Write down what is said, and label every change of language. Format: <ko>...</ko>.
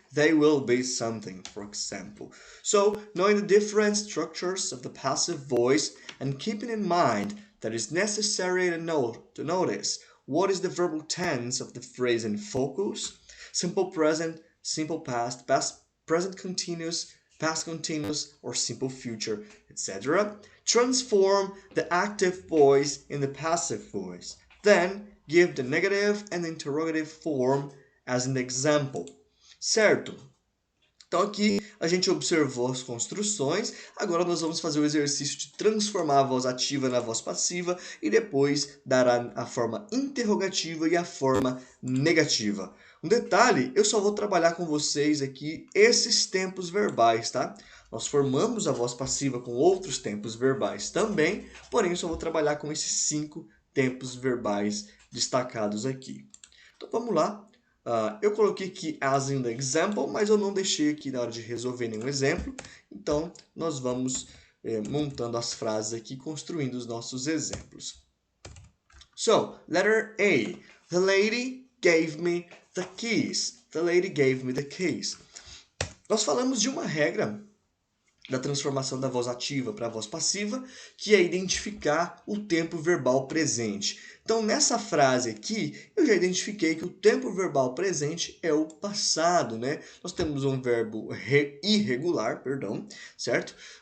<en>they will be something, for example. So, knowing the different structures of the passive voice and keeping in mind that it's necessary to notice what is the verbal tense of the phrase in focus, simple present, simple past, past present continuous, past continuous, or simple future, etc. Transform the active voice in the passive voice. Then, give the negative and interrogative form as an example.</en> <pt>Certo? Então aqui a gente observou as construções, agora nós vamos fazer o exercício de transformar a voz ativa na voz passiva e depois dar a forma interrogativa e a forma negativa. Um detalhe, eu só vou trabalhar com vocês aqui esses tempos verbais, tá? Nós formamos a voz passiva com outros tempos verbais também, porém eu só vou trabalhar com esses 5 tempos verbais destacados aqui. Então vamos lá. Eu coloquei aqui</pt> <en>as in the example,</en> <pt>mas eu não deixei aqui na hora de resolver nenhum exemplo. Então, nós vamos montando as frases aqui, construindo os nossos exemplos.</pt> <en>So, letter A. The lady gave me the keys. The lady gave me the keys.</en> <pt>Nós falamos de uma regra da transformação da voz ativa para a voz passiva, que é identificar o tempo verbal presente. Então, nessa frase aqui, eu já identifiquei que o tempo verbal presente é o passado, né? Nós temos um verbo irregular, certo?</pt>